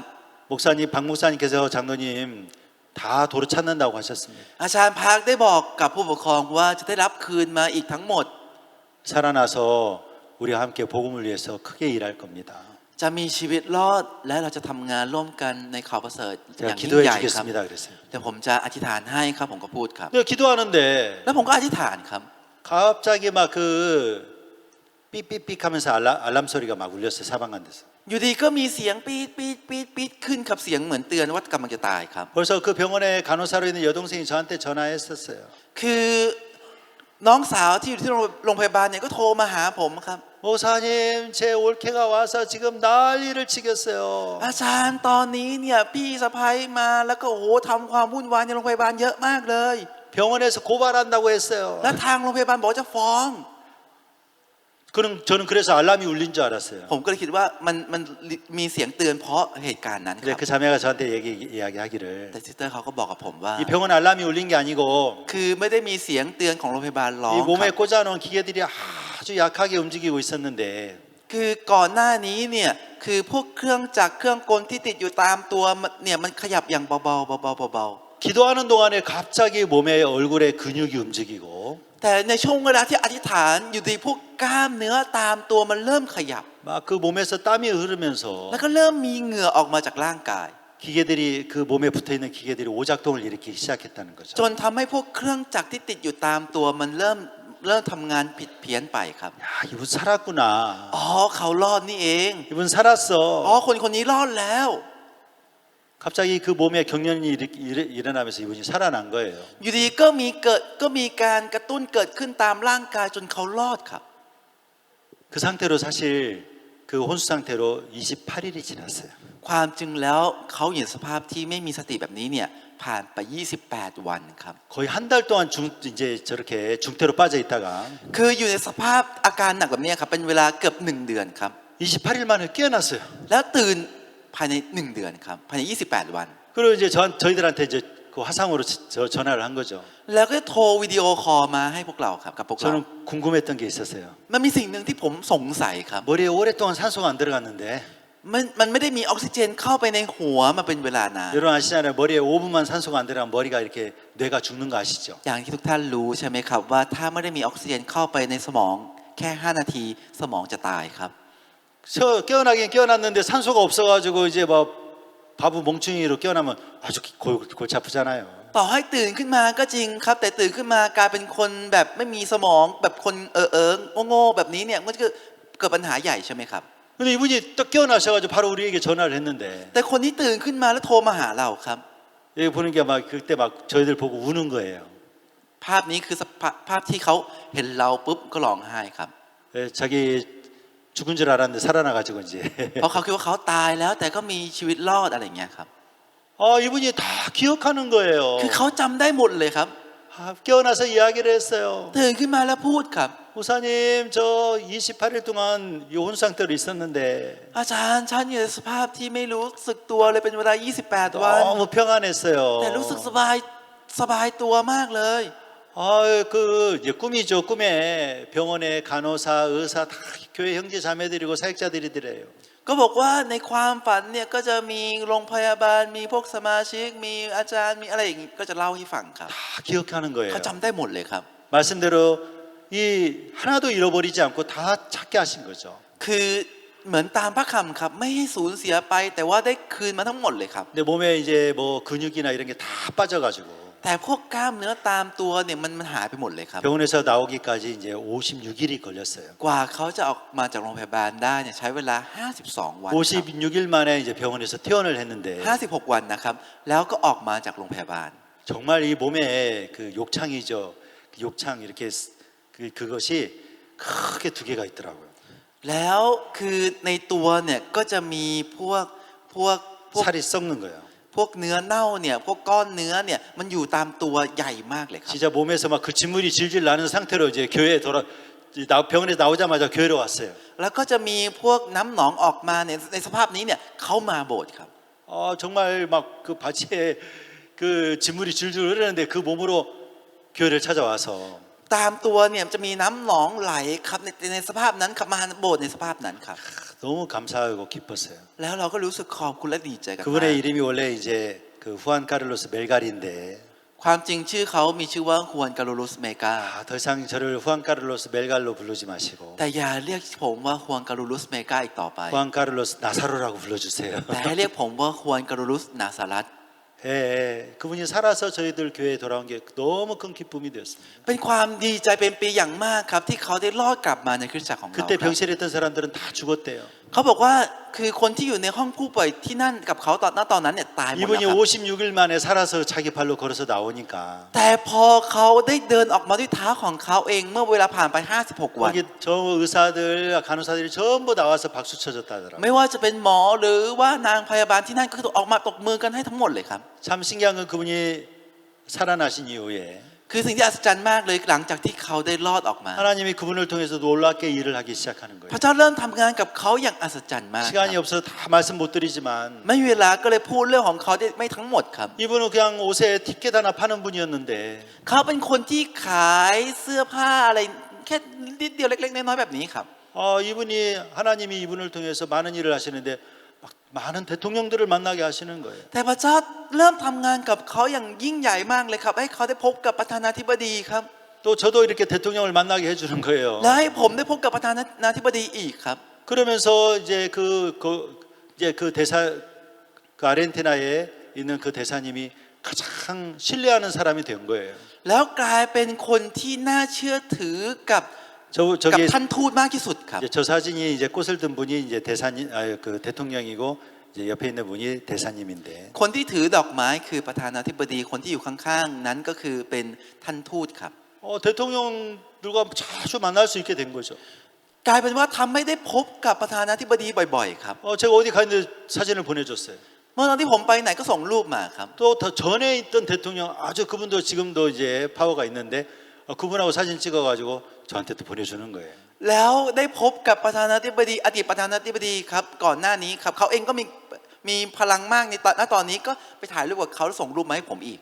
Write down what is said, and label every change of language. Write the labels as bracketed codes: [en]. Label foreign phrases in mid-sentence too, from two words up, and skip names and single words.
[ko] 목사님 박 목사님께서 장로님 다 도로 찾는다고 하셨습니다. [th] อาจารย์พักได้บอกกับผู้ปกครองว่าจะได้รับคืนมาอีกทั้งหมด [ko] 살아나서 우리와 함께 복음을 위해서 크게 일할 겁니다. [th] จะมีชีวิตรอดและเราจะทำงานร่วมกันในข่าวประเสริฐอ [ko] 제가 [th] ย่างยิ่ง [ko] 기도해 [th] ใหญ่ครับ [ko] 주겠습니다. 그랬어요. [th] เดี๋ยวผมจะอธิษฐานให้ครับผมก็พูดครับ [ko] 근데 기도하는데 [th] แล้วผมก็อธิษฐานครับ [ko] 갑자기 막 그 삐삐삐 하면서 알람 소리가 막 울렸어요. 사방간 데서. [th] อยู่ดีก็มีเสียงปี๊ดปี๊ดปี๊ดปี๊ดขึ้นครับเสียงเหมือนเตือนว่ากำลังจะตายครับ [ko] 벌써 그 병원에 간호사로 있는 여동생이 저한테 전화했었어요. [th] คือน้องสาวที่อยู่ที่โรงพยาบาลเนี่ยก็โทรมาหาผมครับ [ko] 목사님 제 올케가 와서 지금 난리를 치겠어요. [th] อาจารย์ตอนนี้เนี่ยพี่สะพ้ยมาแล้วก็โอ้โหทำความวุ่นวายในโรงพยาบาลเยอะมากเลย [ko] 병원에서 고발한다고 했어요. [th] และทางโรงพยาบาลบอกจะฟ้อง [ko] 저는 그래서 알람이 울린 줄 알았어요. [th] ผมก็เลยคิดว่ามันมีเสียงเตือนเพราะเหตุการณ์นั้นค [ko] 근데 [th] รับ [ko] 그 자매가 저한테 이야기하기를 [th] แต่ซิสเตอร์เขาก็บอกกับผมว่า [ko] 이 병원 알람이 울린 게 아니고 [th] คือไม่ได้มีเสียงเตือนของโรงพยาบาลร้อง [ko] 이 [th] ค [ko] 몸에 [th] รับ [ko] 꽂아놓은 기계들이 아주 약하게 움직이고 있었는데 [th] คือก่อนหน้านี้เนี่ยคือพวกเครื่องจักรเครื่องกลที่ติดอยู่ตามตัวเนี่ยมันขยับอย่างเบาๆเบา [ko] 기도하는 동안에 갑자기 몸에 얼굴에 근육이 움직이고 [th] ๆแต่ในช่วงเวลาที่อธิษฐานอยู่ดีพวกกล้ามเนื้อตามตัวมันเริ่มขยับ [ko] 막 그 몸에서 땀이 흐르면서 [th] แล้วก็เริ่มมีเหงื่อออกมาจากร่างกาย [ko] 기계들이 그 몸에 붙어 있는 기계들이 오작동을 일으키기 시작했다는 거죠. [th] จนทำให้พวกเครื่องจักรที่ติดอยู่ตามตัวมันเริ่มทำงานผิดเพี้ยนไปครับ [ko] 야, 이분 살았구나. [th] อ๋อเขารอดนี่เอง [ko] 이분 살았어. [th] อ๋อคนนี้รอดแล้ว [ko] 갑자기 그 몸에 경련이 일어나면서 이분이 살아난 거예요. [th] อยู่ดีก็มีการกระตุ้นเกิดขึ้นตามร่างกายจนเขารอดครับ [ko] 그 상태로 사실 그 혼수 상태로 28일이 지났어요. [th] ความจริงแล้วเขาอยู่ในสภาพที่ไม่มีสติแบบนี้เนี่ยผ่านไป28 วันครับ [ko] 거의 한 달 동안 이제 저렇게 중태로 빠져 있다가 [th] คืออยู่ในสภาพอาการหนักแบบนี้ครับเป็นเวลาเกือบ1 เดือนครับ [ko] 28일 만에 깨어났어요. [th] แล้วตื่นภายใน1 เดือนครับภายใน28 วัน [ko] 그리고 이제 저희들한테 이제 그 화상으로 전화를 한 거죠. [th] แล้วก็โทรวิดีโอคอลมาให้พวกเราครับกับพวกเรา [ko] 저는 궁금했던 게 있었어요. [th] มันมีสิ่งหนึ่งที่ผมสงสัยครับ [ko] 머리에 오랫동안 산소가 안 들어갔는데 [th] มันไม่ได้มีออกซิเจนเข้าไปในหัวมาเป็นเวลานาน [ko] 여러분 아시잖아요. 머리에 5분만 산소가 안 들어가면 머리가 이렇게 뇌가 죽는 거 아시죠? [th] อย่างที่ทุกท่านรู้ใช่ไหมครับว่าถ้าไม่ได้มีออกซิเจนเข้าไปในสมองแค่5นาทีสมองจะตายครับ [ko] 저 깨어나긴 깨어났는데 산소가 없어가지고 이제 뭐 바보 멍충이로 깨어나면 아주 골치 아프잖아요. [th] ต่อให้ตื่นขึ้นมาก็จริงครับแต่ตื่นขึ้นมากลายเป็นคนแบบไม่มีสมองแบบคนโง่ๆแบบนี้เนี่ยมันก็เกิดปัญหาใหญ่ใช่ไหมครับ [ko] 근데 이분이 딱 깨어나셔가지고 바로 우리에게 전화를 했는데 [th] แต่คนที่ตื่นขึ้นมาแล้วโทรมาหาเราครับ [ko] 여기 보는 게 막 그때 막 저희들 보고 우는 거예요. [th] ภาพนี้คือภาพที่เขาเห็นเราปุ๊บก็ร้องไห้ครับ [ko] 예, 자기 죽은 줄 알았는데 살아나가지고 이제 [th] เพราะเขาคิดว่าเขาตายแล้วแต่ก็มีชีวิตรอดอะไรอย่างเงี้ยครับ [ko] 아 이분이 다 기억하는 거예요. [th] คือเขาจำได้หมดเลยครับ [ko] 아, 깨어나서 이야기를 했어요. [th] ตื่นขึ้นมาแล้วพูดครับ [ko] 목사님 저 28일 동안 온 상태로 있었는데 [th] อาจารย์ฉันอยู่ในสภาพที่ไม่รู้สึกตัวเลยเป็นเวลา28 วัน [ko] 너무 평안했어요. [th] แต่รู้สึกสบายตัวมากเลย [ko] 아, 그 이제 꿈이죠. 꿈에 병원에 간호사, 의사 다 교회 형제 자매들이고 사역자들이래요. [th] ก็บอกว่าในความฝันเนี่ยก็จะมีโรงพยาบาลมีพวกสมาชิกมีอาจารย์มีอะไรอย่างงี้ก็จะเล่าให้ฟังครับ [ko] 다 기억하는 거예요. [th] เขาจำได้หมดเลยครับ [ko] 말씀대로 이 하나도 잃어버리지 않고 다 찾게 하신 거죠. [th] คือเหมือนตามพระคำครับไม่ให้สูญเสียไปแต่ว่าได้คืนมาทั้งหมดเลยครับ [ko] 근데 몸에 이제 뭐 근육이나 이런 게 다 빠져가지고 [th] แต่พวกกล้ามเนื้อตามตัวเนี่ยมันหายไปหมดเลยครับ [ko] 병원에서 나오기까지 이제 56일이 걸렸어요. [th] กว่าเขาจะออกมาจากโรงพยาบาลได้เนี่ยใช้เวลา52 วันครับ [ko] 56일 만에 이제 병원에서 퇴원을 했는데 [th] 56 วันนะครับแล้วก็ออกมาจากโรงพยาบาล [ko] 정말 이 몸에 그 욕창이죠. 그 욕창 이렇게 그것이 크게 두 개가 있더라고요. [th] แล้วคือในตัวเนี่ยก็จะมีพวก [ko] 살이 썩는 거예요. [th] พวกเนื้อเน่าเนี่ยพวกก้อนเนื้อเนี่ยมันอยู่ตามตัวใหญ่มากเลยครับ [ko] 진짜 몸에서 막 그 진물이 질질 나는 상태로 이제 교회에 병원에서 나오자마자 교회로 왔어요. [th] แล้วก็จะมีพวกน้ำหนองออกมาเนี่ยในสภาพนี้เนี่ยเขามาโบสถ์ครับ [ko] 정말 막 그 바지에 그 진물이 줄줄 흐르는데 그 몸으로 교회를 찾아와서 [th] ตามตัวเนี่ยจะมีน้ำหนองไหลครับในสภาพนั้นครับมาโบสถ์ในสภาพนั้นครับ [ko] 너무 감사하고 기뻤어요. [th] แล้วเราก็รู้สึกขอบคุณและดีใจกันมาก [ko] 그분의 이름이 원래 이제 그 후안 카를로스 멜가리인데 [th] ความจริงชื่อเขามีชื่อว่าฮวนการูลุสเมกา [ko] 더 이상 저를 후안 카를로스 멜갈로 부르지 마시고 [th] แต่อย่าเรียกผมว่าฮวนการูลุสเมกาอีกต่อไป [ko] 후안 카를로스 나사로라고 불러주세요. [th] แต่ให้เรียกผมว่าฮวนการูลุสนาซารัต [ko] 예, 그분이 살아서 저희들 교회에 돌아온 게 너무 큰 기쁨이 되었습니다. [th] เป็นความดีใจเป็นปีอย่างมากครับที่เขาได้รอดกลับมาในคริสตจักรของเรา [ko] 그때 병실에 있던 사람들은 다 죽었대요. [th] เขาบอกว่าคือคนที่อยู่ในห้องผู้ป่วยที่นั่นกับเขาตอนนั้นเนี่ยตายหมดแล้ว [ko] 이분이 [th] ครับ [ko] 56일 만에 살아서 자기 발로 걸어서 나오니까 [th] แต่พอเขาได้เดินออกมาด้วยเท้าของเขาเองเมื่อเวลาผ่านไป56 วัน [ko] 거기 저 의사들 간호사들이 전부 나와서 박수 쳐줬다더라고요. [th] ไม่ว่าจะเป็นหมอหรือว่านางพยาบาลที่นั่นก็คือออกมาตบมือกันให้ทั้งหมดเลยครับ [ko] 참 신기한 건 그분이 살아나신 이후에 [th] คือสิ่งที่อัศจรรย์มากเลยหลังจากที่เขาได้รอดออกมา [ko] 하나님이 그분을 통해서 놀랍게 일을 하기 시작하는 [th] พ [ko] 거예요. [th] ระเจ้าเริ่มทำงานกับเขาอย่างอัศจรรย์มาก [ko] 시간이 없어서 다 말씀 못 드리지만 [th] ไม่มีเวลาก็เลยพูดเรื่องของเขาได้ไม่ทั้งหมดครับ [ko] 이분은 그냥 옷에 티켓 하나 파는 분이었는데 [th] เขาเป็นคนที่ขายเสื้อผ้าอะไรแค่นิดเดียวเล็กๆน้อยๆแบบนี้ครับ [ko] 이분이 하나님이 이분을 통해서 많은 일을 하시는데 막 많은 대통령들을 만나게 하시는 거예요. [th] แต่พระเจ้าเริ่มทำงานกับเขาอย่างยิ่งใหญ่มากเลยครับให้เขาได้พบกับประธานาธิบดีครับ [ko] 또 저도 이렇게 대통령을 만나게 해주는 거예요. [th] และให้ผมได้พบกับประธานาธิบดีอีกครับ [ko] 그러면서 이제 그 대사 그 아르헨티나에 있는 그 대사님이 가장 신뢰하는 사람이 된 거예요. [th] แล้วกลายเป็นคนที่น่าเชื่อถือกับ [ko] 저기 [th] ท่านทูตมากที่สุดครับ [ko] 저 사진이 이제 꽃을 든 분이 이제 그 대통령이고 이제 옆에 있는 분이 대사님인데 [th] คนที่ถือดอกไม้คือประธานาธิบดีคนที่อยู่ข้างๆนั้นก็คือเป็นท่านทูตครับ [ko] 대통령들과 자주 만날 수 있게 된 거죠. [th] กลายเป็นว่าทำให้ได้พบกับประธานาธิบดีบ่อยๆครับ [ko] 제가 어디 가 있는데 사진을 보내줬어요. [th] เมื่อตอนที่ผมไปไหนก็ส่งรูปมาครับ [ko] 또 더 전에 있던 대통령 아주 그분도 지금도 이제 파워가 있는데 그분하고 사진 찍어가지고 저한테 또 보내주는 거예요. [th] แล้วได้พบกับประธานาธิบดีอดีตประธานาธิบดีครับก่อนหน้านี้ครับเขาเองก็มีพลังมากในตอนนี้ก็ไปถ่ายรูปกับเขาแล้วส่งรูปมาให้ผมอีก